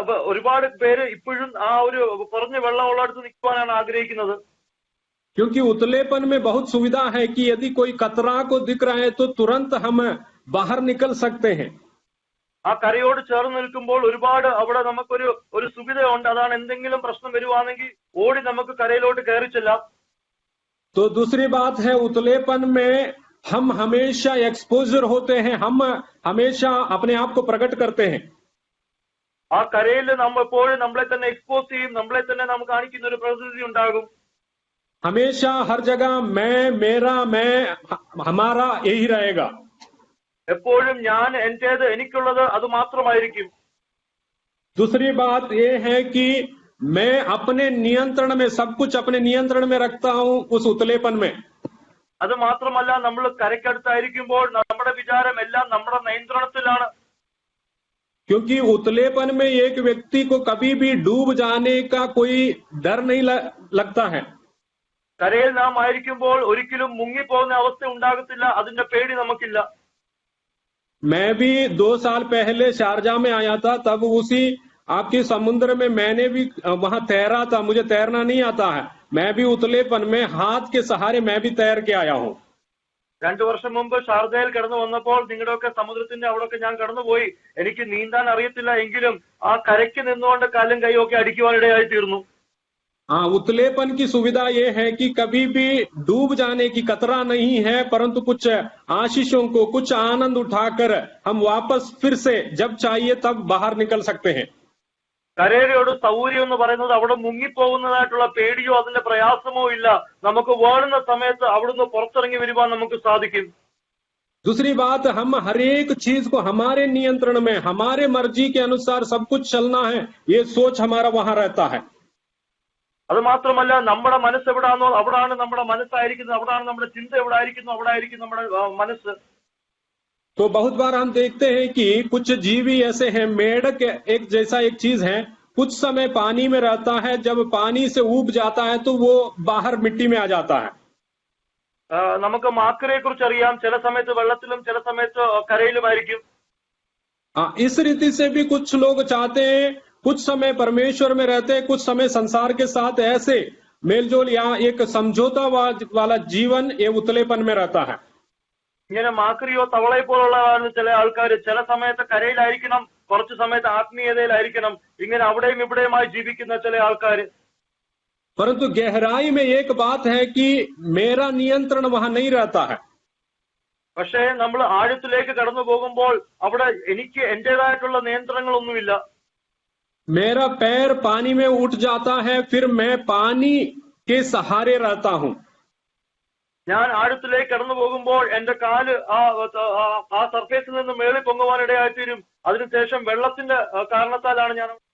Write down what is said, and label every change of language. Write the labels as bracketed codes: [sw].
[ml] ഒരുപാട് പേര് ഇപ്പോഴും ആ ഒരു കുറഞ്ഞ വെള്ളമുള്ളടത്ത് നിൽക്കുവാനാണ് ആഗ്രഹിക്കുന്നത്. [hi] क्योंकि उतलेपन में बहुत सुविधा है कि यदि कोई कतरा को दिख रहा है तो तुरंत हम बाहर निकल सकते हैं। [ml] ആ കരയോട് ചേർന്ന് നിൽക്കുമ്പോൾ ഒരുപാട് അവിടെ നമുക്കൊരു സുവിധയുണ്ട്. അതാണ് എന്തെങ്കിലും പ്രശ്നം വരുവാണെങ്കിൽ ഓടി നമുക്ക് കരയിലോട്ട് കയറി ചെല്ലാം. [hi] तो दूसरी बात है, उतलेपन में हम हमेशा एक्सपोजर होते हैं, हम हमेशा अपने आप को प्रकट करते हैं। [ml] ആ കരയിൽ നമ്മൾ എപ്പോഴും നമ്മളെ തന്നെ എക്സ്പോസ് ചെയ്യും, നമ്മളെ തന്നെ നാം കാണിക്കുന്ന ഒരു പ്രകൃതി ഉണ്ടാകും. [hi] हमेशा हर जगह मैं, मेरा, मैं, हमारा यही रहेगा। [ml] എപ്പോഴും ഞാൻ, എന്റേത്, എനിക്കുള്ളത് അത് മാത്രമായിരിക്കും. [hi] दूसरी बात ये है कि मैं अपने नियंत्रण में, सब कुछ अपने नियंत्रण में रखता हूं उस उतलेपन में। [ml] അത് മാത്രമല്ല നമ്മൾ കരയ്ക്കടുത്തായിരിക്കുമ്പോൾ നമ്മുടെ വിചാരം എല്ലാം നമ്മുടെ നിയന്ത്രണത്തിലാണ്. [hi] क्योंकि उतलेपन में एक व्यक्ति को कभी भी डूब जाने का कोई डर नहीं लगता है. [ml] കരയിൽ നാം ആയിരിക്കുമ്പോൾ ഒരിക്കലും മുങ്ങിപ്പോകുന്ന അവസ്ഥ ഉണ്ടാകത്തില്ല, അതിന്റെ പേടി നമുക്കില്ല. [hi] मैं भी 2 साल पहले शारजा में आया था, तब उसी आपके समुद्र में मैंने भी वहां तैरा था. मुझे तैरना नहीं आता है, मैं भी उतलेपन में हाथ के सहारे मैं भी तैर के आया हूं. [ml] 2 വർഷം മുമ്പ് ഷാർജയിൽ കടന്നു വന്നപ്പോൾ നിങ്ങളുടെയൊക്കെ സമുദ്രത്തിന്റെ അവിടെയൊക്കെ ഞാൻ കടന്നുപോയി. എനിക്ക് നീന്താൻ അറിയത്തില്ല, എങ്കിലും ആ കരയ്ക്ക് നിന്നുകൊണ്ട് കാലും കൈയും ഒക്കെ അടിക്കുവാനിടയായി തീർന്നു. [hi] उतलेपन की सुविधा ये है कि कभी भी डूब जाने की खतरा नहीं है, परंतु कुछ आशीषों को, कुछ आनंद उठाकर हम वापस फिर से जब चाहिए तब बाहर निकल सकते हैं. [ml] കരയുടെ സൗകര്യം എന്ന് പറയുന്നത് അവിടെ മുങ്ങിപ്പോകുന്നതായിട്ടുള്ള പേടിയോ അതിന്റെ പ്രയാസമോ ഇല്ല. നമുക്ക് വേണ്ടുന്ന സമയത്ത് അവിടുന്ന് പുറത്തിറങ്ങി വരുവാൻ നമുക്ക് സാധിക്കും. [hi] दूसरी बात, हम हर एक चीज को हमारे नियंत्रण में, हमारे मर्जी के अनुसार सब कुछ चलना है, ये सोच हमारा वहां रहता है. [ml] അത് മാത്രമല്ല, നമ്മുടെ മനസ്സ് എവിടാണോ അവിടാണ് നമ്മുടെ മനസ്സായിരിക്കുന്നത്, അവിടാണ് നമ്മുടെ ചിന്ത എവിടായിരിക്കുന്നു അവിടായിരിക്കും നമ്മുടെ മനസ്സ്. [hi] तो बहुत बार हम देखते हैं कि कुछ जीव ही ऐसे हैं, मेढक एक जैसा एक चीज है, कुछ समय पानी में रहता है, जब पानी से ऊब जाता है तो वो बाहर मिट्टी में आ जाता है. [ml] നമുക്ക് മാക്കരയെ കുറിച്ച് അറിയാം, ചില സമയത്ത് വെള്ളത്തിലും ചില സമയത്ത് കരയിലുമായിരിക്കും. [hi] इस रीति से भी कुछ लोग चाहते हैं, कुछ समय परमेश्वर में रहते हैं, कुछ समय संसार के साथ ऐसे मेलजोल या एक समझौता वाला जीवन ये उतलेपन में रहता है. [ml] ഇങ്ങനെ മാക്രിയോ തവളയെ പോലുള്ള ചില ആൾക്കാർ ചില സമയത്ത് കരയിലായിരിക്കണം, കുറച്ചു സമയത്ത് ആത്മീയതയിലായിരിക്കണം, ഇങ്ങനെ അവിടെയും ഇവിടെയുമായി ജീവിക്കുന്ന ചില ആൾക്കാർ. [hi] परंतु गहराई में एक बात है कि मेरा नियंत्रण वहां नहीं रहता है. [ml] പക്ഷേ നമ്മൾ ആഴത്തിലേക്ക് കടന്നു പോകുമ്പോൾ അവിടെ എനിക്ക് എന്റേതായിട്ടുള്ള നിയന്ത്രണങ്ങളൊന്നുമില്ല. [hi] मेरा पैर पानी में उठ जाता है, फिर मैं पानी के सहारे रहता हूं. [ml] ഞാൻ ആഴത്തിലേക്ക് കടന്നു പോകുമ്പോൾ എന്റെ കാല് ആ സർഫേസിൽ നിന്ന് മേളിൽ പൊങ്ങുവാനിടയായിത്തീരും. അതിനുശേഷം വെള്ളത്തിന്റെ കാരണത്താലാണ് ഞാൻ.